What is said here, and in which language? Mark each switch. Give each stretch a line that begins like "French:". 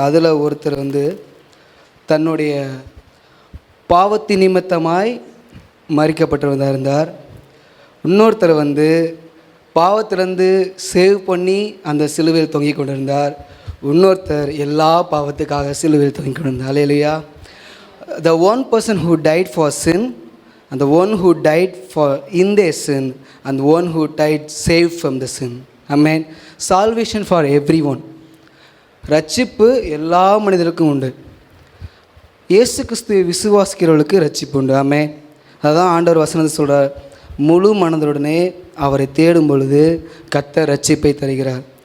Tamil: அதில் ஒருத்தர் தன்னுடைய பாவத்தின் நிமித்தமாய் மறிக்கப்பட்டிருந்தார் இருந்தார். இன்னொருத்தர் பாவத்திலேருந்து சேவ் பண்ணி அந்த சிலுவையில் தொங்கிக் கொண்டிருந்தார். இன்னொருத்தர் எல்லா பாவத்துக்காக சிலுவையில் தொங்கிக் கொண்டிருந்தார். அல்லேலூயா.
English: The one person who died for sin and the one who died for in their sin and the one who died saved from the sin. Amen. Salvation for everyone.
Tamil: ரட்சிப்பு எல்லா மனிதருக்கும் உண்டு. இயேசு கிறிஸ்துவை விசுவாசிக்கிறவர்களுக்கு ரட்சிப்பு உண்டு. ஆமென். அதுதான் ஆண்டவர் வசனத்தை சொல்கிறார். முழு மனதுடனே அவரை தேடும் பொழுது கர்த்தர் ரட்சிப்பை தருகிறார்.